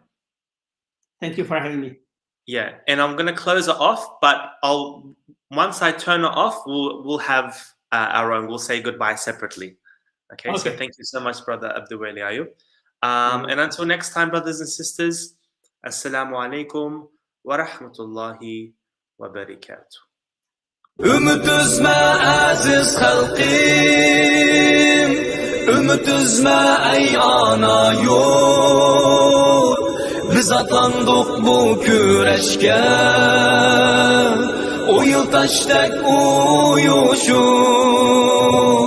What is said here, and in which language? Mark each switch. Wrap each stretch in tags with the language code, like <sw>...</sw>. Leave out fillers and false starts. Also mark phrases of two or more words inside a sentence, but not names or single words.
<en>Thank you for having me. Yeah, and I'm gonna close it off, but once I turn it off, we'll have our own. We'll say goodbye separately. Okay. So thank you so much, brother Abduweli Ayup. And until next time, brothers and sisters,</en> <ar>السلام عليكم ورحمة الله وبركاته.</ar> <ug>Ümit üzme aziz halqim, ümit üzme ey ana yurt. Biz atandık bu küreşke, o yıl taştak uyuşur.</ug>